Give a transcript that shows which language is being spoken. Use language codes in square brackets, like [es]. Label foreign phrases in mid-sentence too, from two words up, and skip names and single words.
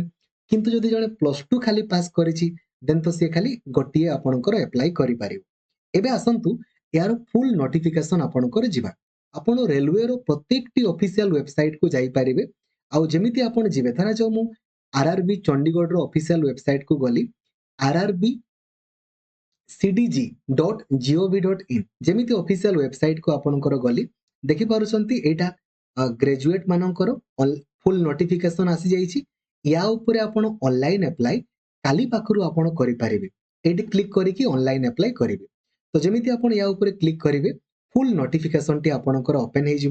[or] କିନ୍ତୁ ଯଦି ଜଣେ +2 ଖାଲି ପାସ୍ କରିଛି ଦେନ୍ ତ ସିଏ ଖାଲି ଗୋଟିଏ ଆପଣଙ୍କର ଆପ୍ଲାଏ କରିପାରିବ। ଏବେ ଆସନ୍ତୁ ଏହାର [en] full notification [or] ଆପଣଙ୍କର ଯିବା। ଆପଣ ରେଲୱେର ପ୍ରତ୍ୟେକଟି [en] official websiteକୁ [or] ଯାଇପାରିବେ। ଆଉ ଯେମିତି ଆପଣ ଯିବେ, ଧରାଯାଉ ମୁଁ ଆର୍ଆର୍ବି ଚଣ୍ଡିଗଡ଼ର [en] official websiteକୁ [or] ଗଲି, ଆର୍ଆର୍ବି cdg.gov.in ଯେମିତି [en] official websiteକୁ [or] ଆପଣଙ୍କର ଗଲି, ଦେଖିପାରୁଛନ୍ତି ଏଇଟା ଗ୍ରାଜୁଏଟ ମାନଙ୍କର [en] full notification [or] ଆସିଯାଇଛି। ୟା ଉପରେ ଆପଣ [en] online apply [or] କାଲି ପାଖରୁ ଆପଣ କରିପାରିବେ। ଏଇଠି କ୍ଲିକ୍ କରିକି [en] online apply [or] କରିବେ। ତ ଯେମିତି ଆପଣ ୟା ଉପରେ କ୍ଲିକ୍ କରିବେ, [en] full notificationଟି [or] ଆପଣଙ୍କର ଓପେନ ହେଇଯିବ।